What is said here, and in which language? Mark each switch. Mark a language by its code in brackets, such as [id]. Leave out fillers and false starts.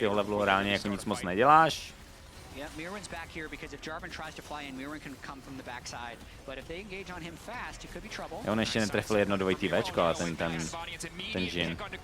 [cs] levelu reálně jako nic moc neděláš. [en] Yeah, Mirwin's back here because if Jarvan tries to fly in, Mirwin can come from the backside. But if they engage on him fast, it could be trouble. [cs] On ještě netrefil jedno dvojitý Včko a ten Jhin.